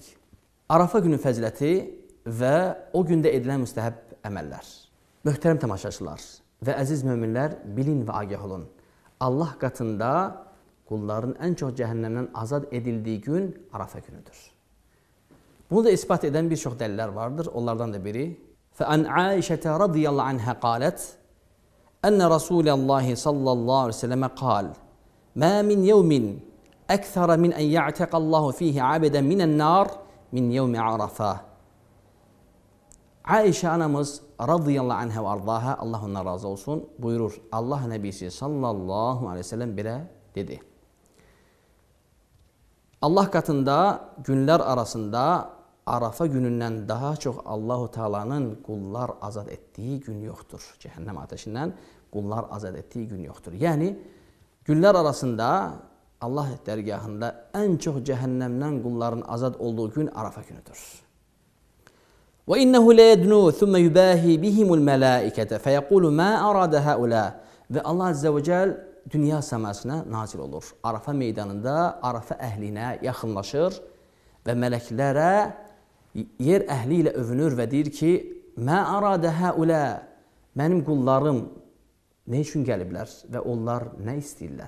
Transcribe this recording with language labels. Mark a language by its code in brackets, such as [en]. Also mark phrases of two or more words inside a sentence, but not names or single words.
[az] Arafa günün fəziləti və o gündə edilən müstəhəb əməllər. Möhtərəm tamaşaçılar və əziz möminlər, bilin və agah olun. Allah qatında qulların ən çox cəhənnəmdən azad edildiyi gün Arafa günüdür. Bunu da ispat edən bir çox dəlillər vardır. Onlardan da biri [ar] فَأَنْ عَائِشَةَ رَضِيَ اللّٰهُ عَنْهَا قَالَتْ أَنَّ رَسُولَ اللّٰهِ صَلَّى اللّٰهُ عَلَيْهِ وسلم قال مَا مِنْ يَوْمٍ أَكْثَرَ مِنْ أَنْ يَعْتَقَ اللّٰهُ فِيهِ عَبَدًا مِنَ النَّارِ مِنْ يَوْمِ عَرَفَةِ. [az] Aişə anamız [ar] رضي الله عنها [az] və ardaha, Allah ondan razı olsun, buyurur. Allah Nəbisi [ar] صلى الله عليه وسلم [az] belə dedi. Allah katında günlər arasında Arafa günündən daha çox [ar] الله تعالى [az] qullar azad etdiyi gün yoxdur. Cəhənnəm ateşindən qullar azad etdiyi gün yoxdur. Yəni, günlər arasında Allah dərgahında ən çox cəhənnəmdən qulların azad olduğu gün Arafa günüdür. [ar] وَإِنَّهُ لَيَدْنُوا ثُمَّ يُبَاهِي بِهِمُ الْمَلَائِكَةَ فَيَقُولُ مَا أَرَادَ هَؤُلَاءِ [az] Və Allah [ar] عز وجل [az] dünya səmasına nazil olur. Arafa meydanında Arafa əhlinə yaxınlaşır və mələklərə yer əhli ilə övünür və deyir ki, [ar] ما أراد هؤلاء, [az] mənim qullarım nə üçün gəliblər və onlar nə istəyirlər?